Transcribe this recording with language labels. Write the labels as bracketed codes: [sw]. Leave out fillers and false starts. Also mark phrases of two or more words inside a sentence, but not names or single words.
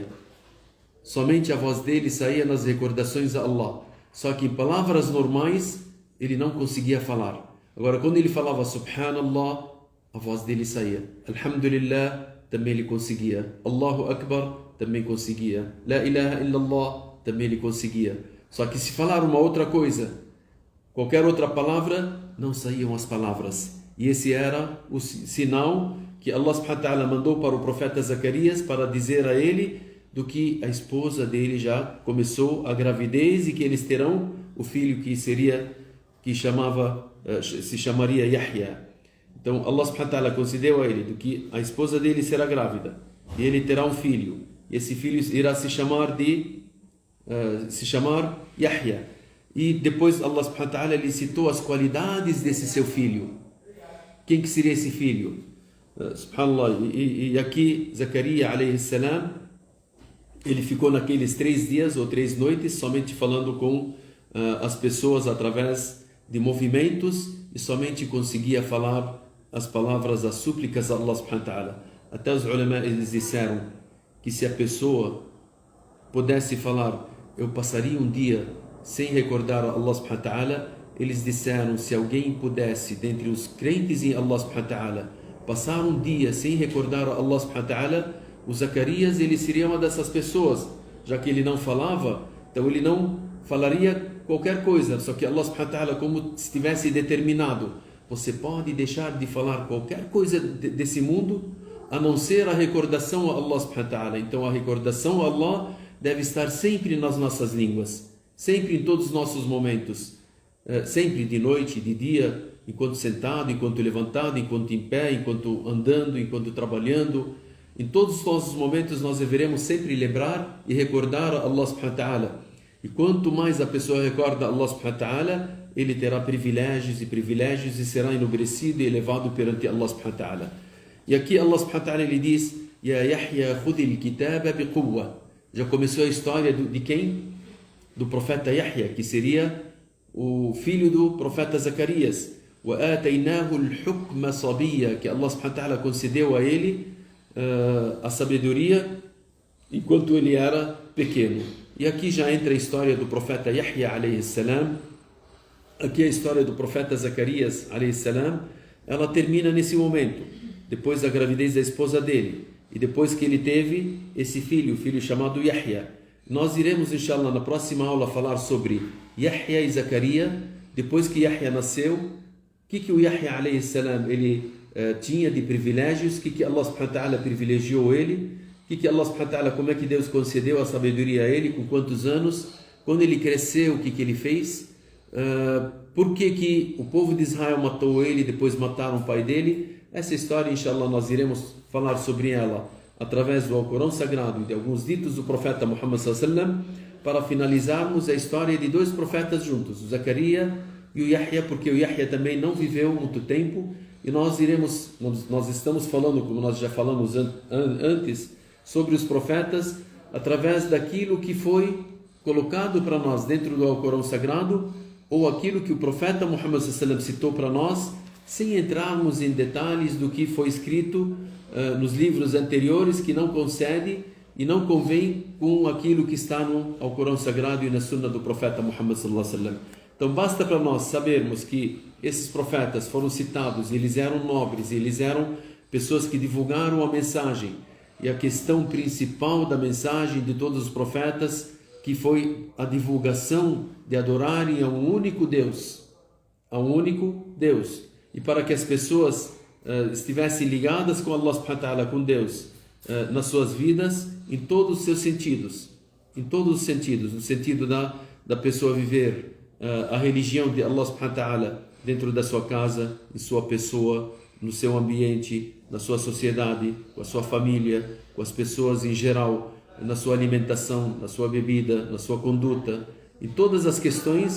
[pt] Somente a voz dele saía nas recordações a Allah. Só que em palavras normais, ele não conseguia falar. Agora, quando ele falava Subhanallah, a voz dele saía. Alhamdulillah, também ele conseguia. [ar] الله أكبر, [pt] também conseguia. [ar] لا إله إلا الله, [pt] também ele conseguia. Só que se falar uma outra coisa, qualquer outra palavra, não saíam as palavras. E esse era o sinal que Allah [ar] سبحانه وتعالى [pt] mandou para o profeta Zacarias para dizer a ele do que a esposa dele já começou a gravidez e que eles terão o filho que se chamaria Yahya. Então Allah [ar] سبحانه وتعالى [pt] concedeu a ele do que a esposa dele será grávida e ele terá um filho. E esse filho irá se chamar Yahya. E depois Allah [ar] سبحانه وتعالى [pt] ele citou as qualidades desse seu filho. Quem que seria esse filho? Subhanallah. E aqui Zacarias [ar] عليه السلام, [pt] ele ficou naqueles 3 dias ou 3 noites somente falando com as pessoas através de movimentos e somente conseguia falar as palavras, as súplicas a Allah [ar] سبحانه وتعالى. [pt] Até os ulama eles disseram que se a pessoa pudesse falar, eu passaria um dia sem recordar a Allah [ar] سبحانه وتعالى, [pt] eles disseram, se alguém pudesse, dentre os crentes em Allah [ar] سبحانه وتعالى, [pt] passar um dia sem recordar a Allah [ar] سبحانه وتعالى, [pt] o Zacarias ele seria uma dessas pessoas, já que ele não falava, então ele não falaria qualquer coisa, só que Allah [ar] سبحانه وتعالى, [pt] como se tivesse determinado, você pode deixar de falar qualquer coisa desse mundo, a não ser a recordação a Allah [ar] سبحانه وتعالى. [pt] Então a recordação a Allah deve estar sempre nas nossas línguas, sempre em todos os nossos momentos, sempre de noite, de dia, enquanto sentado, enquanto levantado, enquanto em pé, enquanto andando, enquanto trabalhando. Em todos os nossos momentos nós deveremos sempre lembrar e recordar a Allah [ar] سبحانه وتعالى. [pt] E quanto mais a pessoa recorda Allah [ar] سبحانه وتعالى, [pt] ele terá privilégios e será enobrecido e elevado perante Allah [ar] سبحانه وتعالى. [pt] E aqui Allah [ar] سبحانه وتعالى [pt] ele diz: [ar] يا يحيى خذ الكتاب بقوة. [pt] Já começou a história de quem? Do profeta Yahya, que seria o filho do profeta Zacarias. [ar] وَآتَيْنَاهُ الْحُكْمَ صَبِيًّا, [pt] que Allah [ar] سبحانه وتعالى [pt] concedeu a ele a sabedoria enquanto ele era pequeno. E aqui já entra a história do profeta Yahya [ar] عليه السلام. [pt] Aqui a história do profeta Zacarias [ar] عليه السلام, [pt] ela termina nesse momento, depois da gravidez da esposa dele e depois que ele teve esse filho, o filho chamado Yahya. Nós iremos, inshallah, na próxima aula falar sobre Yahya e Zacarias. Depois que Yahya nasceu, o que o Yahya [ar] عليه السلام [pt] ele tinha de privilégios, o que Allah [ar] سبحانه وتعالى [pt] privilegiou ele, o que Allah [ar] سبحانه وتعالى, [pt] como é que Deus concedeu a sabedoria a ele, com quantos anos, quando ele cresceu, o que ele fez, por que o povo de Israel matou ele e depois mataram o pai dele. Essa história, inshallah, nós iremos falar sobre ela através do Alcorão Sagrado e de alguns ditos do profeta Muhammad [ar] صلى الله عليه وسلم, [pt] para finalizarmos a história de 2 profetas juntos, o Zacarias e o Yahya, porque o Yahya também não viveu muito tempo, e nós estamos falando, como nós já falamos antes, sobre os profetas através daquilo que foi colocado para nós dentro do Alcorão Sagrado, ou aquilo que o profeta Muhammad [ar] صلى الله عليه وسلم [pt] citou para nós, sem entrarmos em detalhes do que foi escrito nos livros anteriores que não concede e não convém com aquilo que está no Alcorão Sagrado e na Sunna do profeta Muhammad [ar] صلى الله عليه وسلم. [pt] Então basta para nós sabermos que esses profetas foram citados, eles eram nobres, eles eram pessoas que divulgaram a mensagem. E a questão principal da mensagem de todos os profetas, que foi a divulgação de adorarem a um único Deus. A um único Deus. E para que as pessoas estivessem ligadas com Allah [ar] سبحانه وتعالى, [pt] com Deus, nas suas vidas, em todos os seus sentidos. Em todos os sentidos. No sentido da pessoa viver a religião de Allah [ar] سبحانه وتعالى [pt] dentro da sua casa, em sua pessoa, no seu ambiente, na sua sociedade, com a sua família, com as pessoas em geral, na sua alimentação, na sua bebida, na sua conduta, em todas as questões.